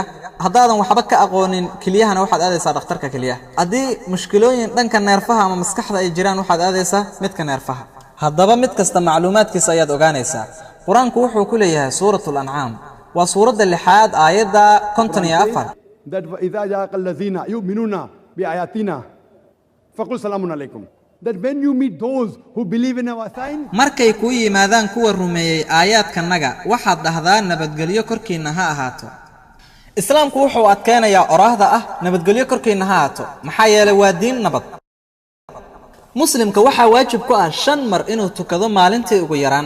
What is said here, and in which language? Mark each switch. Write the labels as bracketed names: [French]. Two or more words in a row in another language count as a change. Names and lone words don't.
[Somali] haddaadan waxba ka aqoonin kiliyahana, waxaad aadaysaa dhakhtarka kaliyaha. haddii mushkilooyin dhanka neerfaha ama maskaxda ay jiraan, waxaad aadaysaa midka neerfaha. haddaba mid kasta macluumaadkiisa ayaad ogaanaysaa. qur-aanku wuxuu ku leeyahay suuratul ancaam, waa suuradda 6aad aayadda 54. [Arabic] إذا جاءك الذين يؤمنون بآياتنا فقل سلام عليكم. [English] that when you meet those who believe in our signs, [Somali] markay ku yimaadaan kuwa rumeeyay aayaadkanaga waxaad dhahdaan nabadgelyo korkiina ha ahaato. islaamku wuxuu adkeenayaa oraahda ah nabadgelyo korkiina ha ahaato maxaa yeelay waa diin nabad. muslimka waxa waajib ku ah 5 mar inuu tukado maalintii ugu yaraan.